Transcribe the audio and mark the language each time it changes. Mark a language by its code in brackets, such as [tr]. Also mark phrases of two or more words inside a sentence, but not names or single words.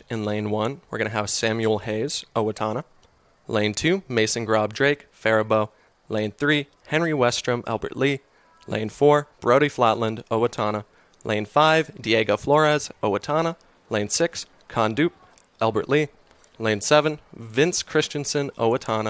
[en] In lane 1, we're going to have Samuel Hayes, Owatonna. Lane 2, Mason Grob Drake, Faribault. Lane 3, Henry Westrom, Albert Lee. Lane 4, Brody Flatland, Owatonna. Lane 5, Diego Flores, Owatonna. Lane 6, Con Dupe, Albert Lee. Lane 7, Vince Christensen, Owatonna.